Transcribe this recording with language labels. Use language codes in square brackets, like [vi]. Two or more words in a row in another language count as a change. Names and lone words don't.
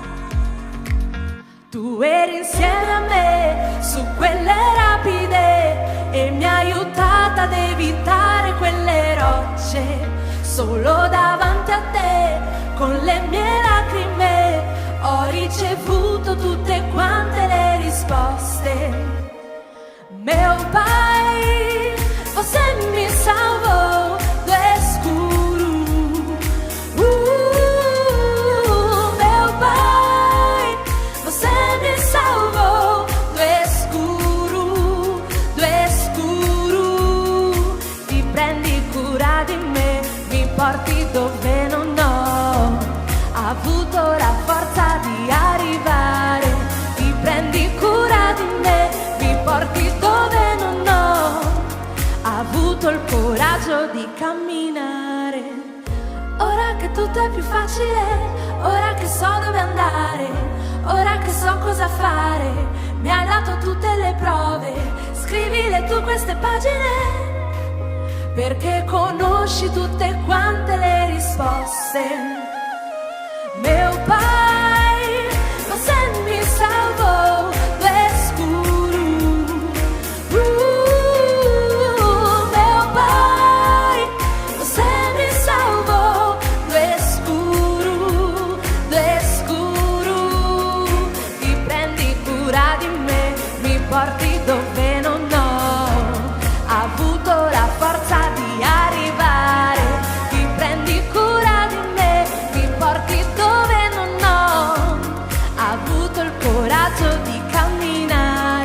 [it] Tu eri insieme a me su quelle rapide e mi hai aiutata ad evitare quelle rocce. Solo davanti a te, con le mie lacrime, ho ricevuto tutte quante le risposte. [pt] Meu Pai, você me salvou do escuro. Meu Pai, você me salvou do escuro, do escuro. [it] Ti prendi cura di me, mi porti dove non ho avuto la forza di arrivare. Ti prendi cura di me, mi porti dove non ho avuto il coraggio di camminare. Ora che tutto è più facile, ora che so dove andare, ora che so cosa fare, mi hai dato tutte le prove. Scrivile tu queste pagine, perché conosci tutte quante le risposte. [pt] Meu Pai, você me salvou do escuro. Meu Pai, você me salvou do escuro, do escuro. [it] Ti prendi cura di me, mi porti dove non ho avuto la forza di arrivare. Ti prendi cura di me, mi porti dove non ho avuto il coraggio di camminare.